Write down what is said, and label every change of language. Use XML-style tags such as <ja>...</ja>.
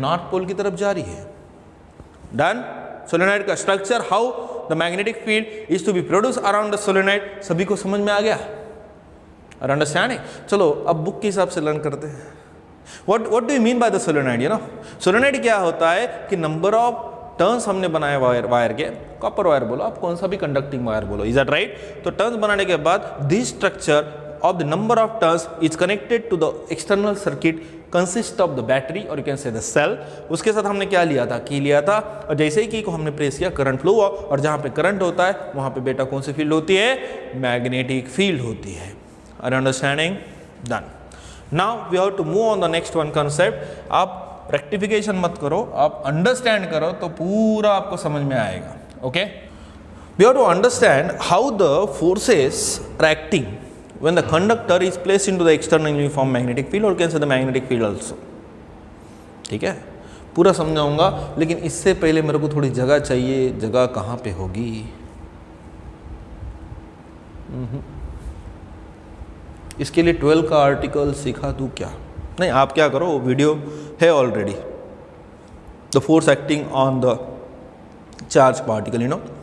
<hi>North pole की तरफ जा रही है। डन? सोलेनॉइड का structure,</hi> <en>how the magnetic field is to be produce around the solenoid,</en> <hi>सभी को समझ में आ गया? और अंडरस्टैंडिंग? चलो अब बुक के हिसाब से लर्न करते हैं।</hi> <en>What do you mean by the solenoid?</en> <hi>You know, solenoid क्या होता है कि नंबर ऑफ टर्न्स हमने बनाए वायर के, कॉपर वायर बोलो, आप कौन सा भी कंडक्टिंग वायर बोलो,</hi> <en>Is that right?</en> <hi>तो टर्न्स बनाने के बाद</hi> <en>This structure of the number of turns is connected to the external circuit consist of the battery or you can say the cell।</en> <hi>उसके साथ हमने क्या लिया था? की लिया था, और जैसे ही की को हमने प्रेस किया, करंट फ्लो हुआ, और जहाँ पे करंट होता है वहाँ पे बेटा कौन सी फील्ड होती है? मैग्नेटिक फील्ड होती है।</hi> <en>Are understanding?</en> <hi>Done.</hi> <en>Now we have to move on the next one concept.</en> <hi>आप रेक्टिफिकेशन मत करो, आप अंडरस्टैंड करो तो पूरा आपको समझ में आएगा।</hi> <en>Okay, we have to understand how the forces are acting when the conductor is placed into the external uniform magnetic field or can say the magnetic field also।</en> <hi>ठीक है, पूरा समझाऊंगा, लेकिन इससे पहले मेरे को थोड़ी जगह चाहिए। जगह कहाँ पे होगी? इसके लिए 12 का आर्टिकल सिखा दूँ क्या? नहीं, आप क्या करो, वीडियो है already,</hi> <en>The force acting on the charge particle, you know.</en>